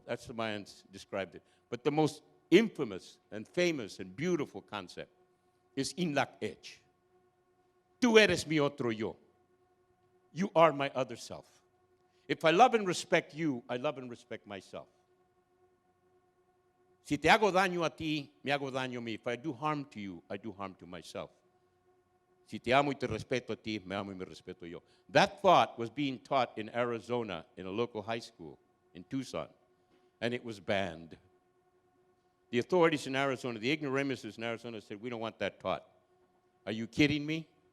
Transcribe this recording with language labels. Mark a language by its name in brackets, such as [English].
[English] That's the Mayans described it. But the most infamous and famous and beautiful concept is inlak ech. [Spanish] Tú eres mi otro yo. [English] You are my other self. If I love and respect you, I love and respect myself. [Spanish] Si te hago daño a ti, me hago daño a mí. [English] If I do harm to you, I do harm to myself. [Spanish] Si te amo y te respeto a ti, me amo y me respeto yo. [English] That thought was being taught in Arizona in a local high school in Tucson, and it was banned. The authorities in Arizona, the ignoramuses in Arizona said, we don't want that taught. Are you kidding me?